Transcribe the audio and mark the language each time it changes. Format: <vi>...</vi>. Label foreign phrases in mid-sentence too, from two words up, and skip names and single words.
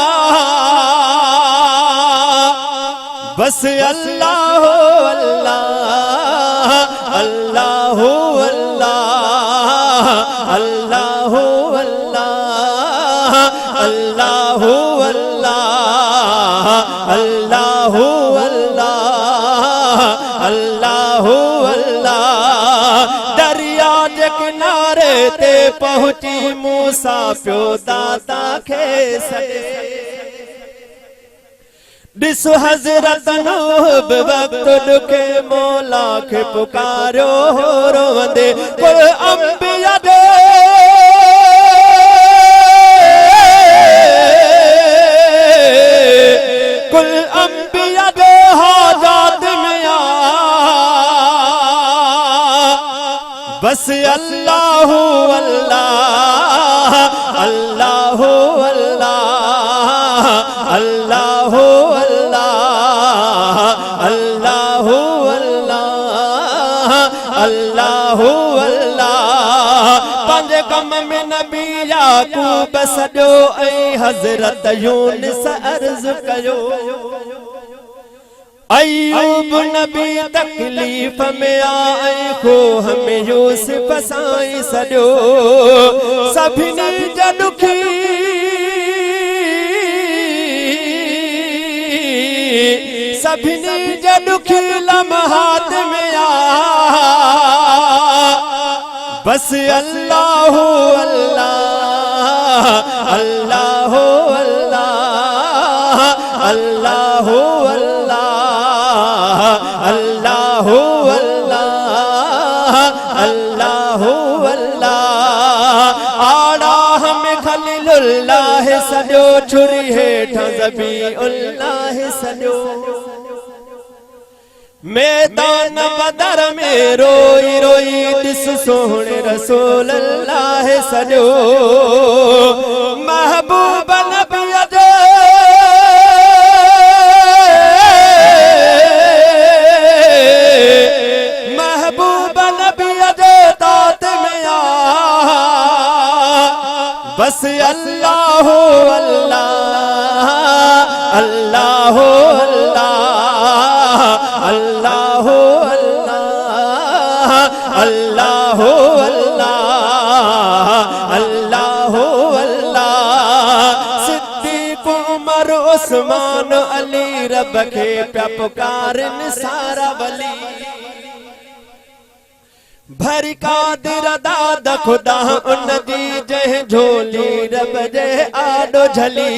<ar>बस الله هو الله، الله هو الله، الله هو الله، الله هو الله، الله هو الله، الله هو الله.</ar> <sd>दरिया जे किनारे ते पहुंची मूसा प्यो दाता खे सॾे। ॾिसो हज़रत नूह वक्त दुखे मौला खे पुकारो हो रोंदे। कुल अंबिया दे कुल अंबिया दे हाजात में आ</sd> <ar>बस الله هو الله، الله هو الله، الله هو الله، الله هو الله، الله هو الله.</ar> <sd>पंज कम में नबी याकूब सॼो ऐं हज़रत यूनुस अर्ज़ कयो। अय्यूब नबी तकलीफ़ में आई खोह में यूसुफ साईं सॼो। सभिनी जा दुखी सभिनी जा दुखी लम्हात में आ</sd> <ar>बस الله هو الله، الله هو الله، الله هو الله، الله هو الله، الله هو الله.</ar> <sd>आड़ा हमें खलीलुल्लाह सॼो छुरी हेठां ज़बीउल्लाह सॼो। मैदान बदर में रोई रोई ॾिस सोहणे रसूल अल्लाह सॼो। महबूब नबी जो महबूब नबी जो तात में आ</sd> <ar>बस الله هو الله، الله هو الله، الله هو الله، الله هو الله، الله هو الله.</ar> <sd>सिद्दीक़ उमर उस्मान अली रब खे पिया पुकारनि सारा वली। भरी कादिर दाद खुदा उन जी जंहिं झोली रब जे आॾो झली।</sd>